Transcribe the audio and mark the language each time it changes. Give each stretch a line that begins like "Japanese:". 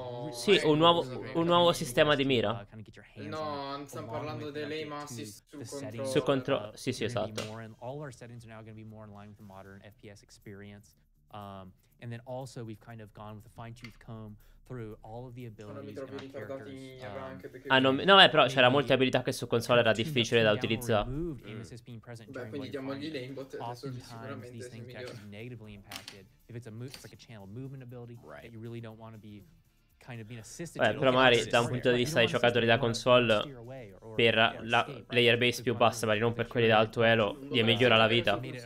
Italian: Sì, un nuovo sistema di mira. No, stiamo parlando dell'aim assist sul controllo. Sì, esatto.
English: All our settings are now going to be more in line with the modern FPS experience. And then also we've kind of gone with a fine-tooth comb through all of the abilities in our characters.
Italian: No, però c'era molte abilità che su console era difficile da utilizzare. Beh, quindi diamogli l'aimbot, adesso sicuramente si migliora.
English: If it's like a channel movement ability that you really don't want to be kind of being assisted.
Italian: Però magari da un punto di vista dei giocatori da console, per la player base più bassa, magari non per quelli da alto elo, gli migliora la vita.